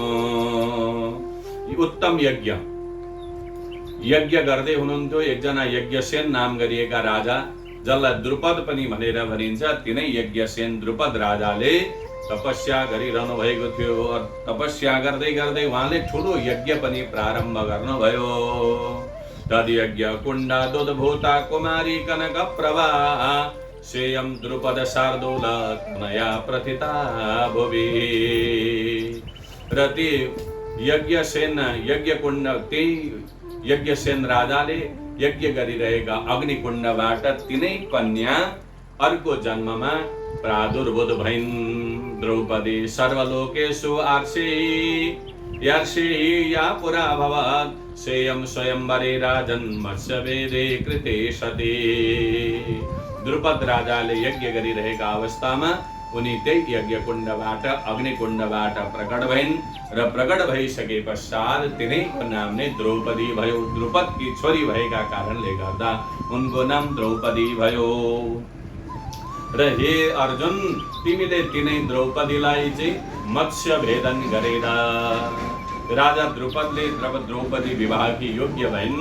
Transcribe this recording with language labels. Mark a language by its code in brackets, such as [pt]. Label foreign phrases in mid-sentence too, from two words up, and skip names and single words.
[ne] उत्तम यज्ञ गर्दै हुनुहुन्थ्यो एकजना यज्ञसेन नाम गरिएका राजा, जसलाई द्रुपद पनि भनेर भनिन्छ। तिनै यज्ञसेन द्रुपद राजाले तपस्या गरिरहनु भएको थियो। तपस्या गर्दै गर्दै उहाँले ठुलो यज्ञ पनि प्रारम्भ गर्नुभयो। [sa] तद यज्ञ कुण्डा दुधभूता कुमारी कनक प्रभा सेयम द्रुपद शार्दूल तनया प्रथिता भुवि। [ne] र ती यज्ञसेन राजाले यज्ञ गरिरहेका अग्निकुण्डबाट तिनै कन्या अर्को जन्ममा प्रादुर्भूत भइन्। [sa] द्रौपदी सर्वलोकेषु आर्षे या पुरा भवत् सेयं स्वयंवरे राजन् मत्स्यवेदे कृते सती। [ne] द्रुपद राजाले यज्ञ गरिरहेका अवस्थामा उनी त्यही यज्ञकुण्डबाट अग्निकुण्डबाट प्रकट भइन् र प्रकट भइसके पश्चात तिनैको नाम नै द्रौपदी भयो। द्रुपदकी छोरी भएका कारणले गर्दा उनको नाम द्रौपदी भयो। र हे अर्जुन, तिमीले तिनै द्रौपदीलाई चाहिँ मत्स्य भेदन गरेर राजा द्रुपदले द्रौपदी विवाहकी योग्य भइन्।